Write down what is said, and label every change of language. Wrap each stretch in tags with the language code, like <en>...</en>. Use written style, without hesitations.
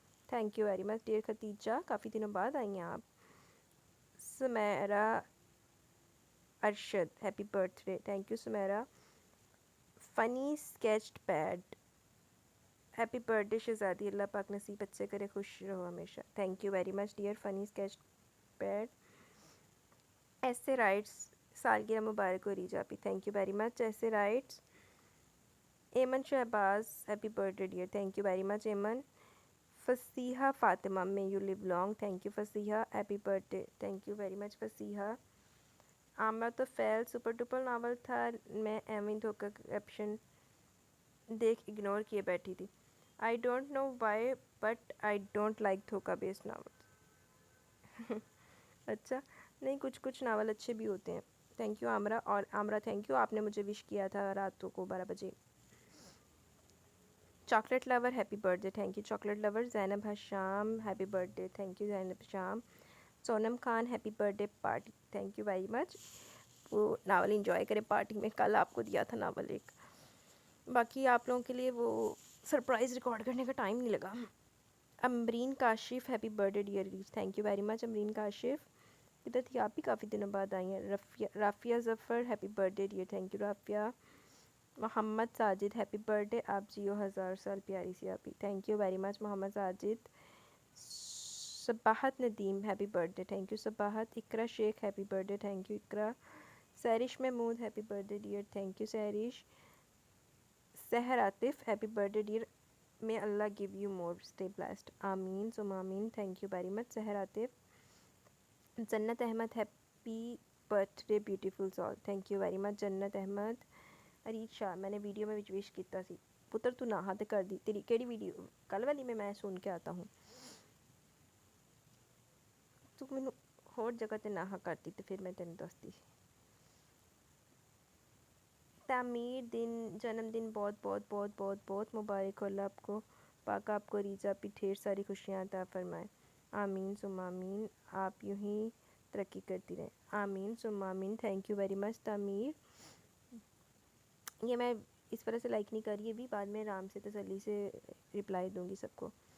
<en>thank you very much dear Khadija,</en> <ur>کافی دنوں بعد آئی ہیں آپ.</ur> <en>Sameera Arshad happy birthday, thank you Sameera.</en> <ur>فنی اسکیچڈ پیڈ</ur> <en>happy birthday</en> <ur>شہزادی، اللہ پاک نصیب اچھے کرے، خوش رہو ہمیشہ.</ur> <en>Thank you very much dear funny sketched pad. ایسے writes</en> <ur>سالگرہ مبارک ہو</ur> <en>Reja P, thank you very much ایسے writes. Aiman Shahbaz happy birthday dear, thank you very much Aiman. Fasiha Fatima may you live long, thank you Fasiha happy birthday, thank you very much Fasiha.</en> <ur>عامرہ تو فیل super dipper novel تھا، میں ایویں دھوکہ کیپشن دیکھ اگنور کیے بیٹھی تھی.</ur> <en>I don't know why but I don't like دھوکہ based novel.</en> <ur>اچھا نہیں، کچھ ناول اچھے بھی ہوتے ہیں.</ur> <en>thank you</en> <ur>عامرہ. اور عامرہ تھینک یو، آپ نے مجھے وش کیا تھا رات کو 12 بجے.</ur> <en>Chocolate lover happy birthday, thank you chocolate lover. Zainab Hisham happy birthday, thank you Zainab Hisham.</en> <ur>Sonam Khan</ur> <en>Happy birthday party, thank you very much.</en> <ur>وہ ناول انجوائے کرے پارٹی میں، کل آپ کو دیا تھا ناول ایک، باقی آپ لوگوں کے لیے وہ سرپرائز ریکارڈ کرنے کا ٹائم نہیں لگا.</ur> <en>Amreen Kashif happy birthday dear ریچ، thank you very much Amreen Kashif.</en> <ur>کدھر تھی آپ بھی، کافی دنوں بعد آئی ہیں. رافیہ ظفر</ur> <en>happy birthday dear, thank you</en> <ur>Rafia. Muhammad Sajid</ur> <en>happy birthday,</en> <ur>آپ جیو 1000 سال پیاری سی آپ ہی،</ur> <en>thank you very much</en> <ur>Muhammad Sajid.</ur> <en>Sabahat Nadeem happy birthday, thank you Sabahat. Iqra Shaikh happy birthday, thank you Iqra. Sehrish Mahmood happy birthday dear, thank you Sehrish. Sahar Atif happy birthday dear, may Allah give you more, stay blessed, آمین ثم آمین. Thank you very much Sahar Atif. Jannat Ahmed happy birthday beautiful سال، thank you very much Jannat Ahmed.</en> <pa>ارید شاہ میں نے video میں وش کیتا سی، پتر تو نہ ہاتھ کر دی. تیری کیڑی ویڈیو کل والی میں سن کے آتا ہوں، تو مینوں ہور جگہ تے نہ کرتی تے پھر میں تینوں دستی.</pa> <ur>تعمیر دن جنم دن بہت بہت بہت بہت بہت مبارک ہو، اللہ آپ کو پاک آپ کو ریزا پہ ڈھیر ساری خوشیاں عطا فرمائے، آمین ثم آمین. آپ یوں ہی ترقی کرتی رہیں، آمین ثم آمین.</ur> <en>thank you very much</en> <ur>تعمیر. یہ میں اس وجہ سے لائک نہیں کر رہی ابھی، بعد میں آرام سے تسلی سے رپلائی دوں گی سب کو.</ur>